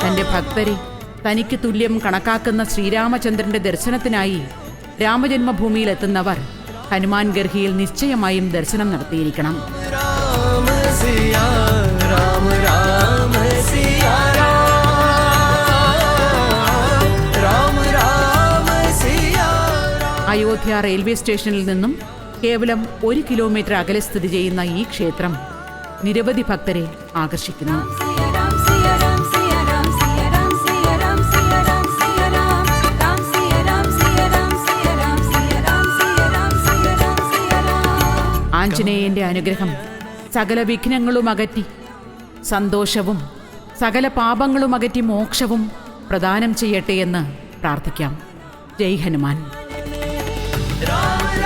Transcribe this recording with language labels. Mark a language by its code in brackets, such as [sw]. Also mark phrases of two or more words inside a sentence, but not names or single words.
[ml] ഭക്തരെ തനിക്ക് തുല്യം കണക്കാക്കുന്ന ശ്രീരാമചന്ദ്രന്റെ ദർശനത്തിനായി രാമജന്മഭൂമിയിലെത്തുന്നവർ ഹനുമാൻ ഗർഹിയിൽ നിശ്ചയമായും ദർശനം നടത്തിയിരിക്കണം. राम सिया राम राम सिया राम राम सिया അയോധ്യ റെയിൽവേ സ്റ്റേഷനിൽ നിന്നും കേവലം 1 കിലോമീറ്റർ അകലെ സ്ഥിതി ചെയ്യുന്ന ഈ ക്ഷേത്രം നിരവധി ഭക്തരെ ആകർഷിക്കുന്നു. Siya Ram, Siya Ram, Siya Ram, Siya Ram, Siya Ram, Siya Ram, Siya Ram, Ram Siya Ram, Siya Ram, Siya Ram, Siya Ram, Siya Ram, Siya Ram, Siya Ram. ആഞ്ജനേയന്റെ അനുഗ്രഹം സകല വിഘ്നങ്ങളും അകറ്റി സന്തോഷവും സകല പാപങ്ങളും അകറ്റി മോക്ഷവും പ്രദാനം ചെയ്യട്ടെ എന്ന് പ്രാർത്ഥിക്കാം. ജയ് ഹനുമാൻ.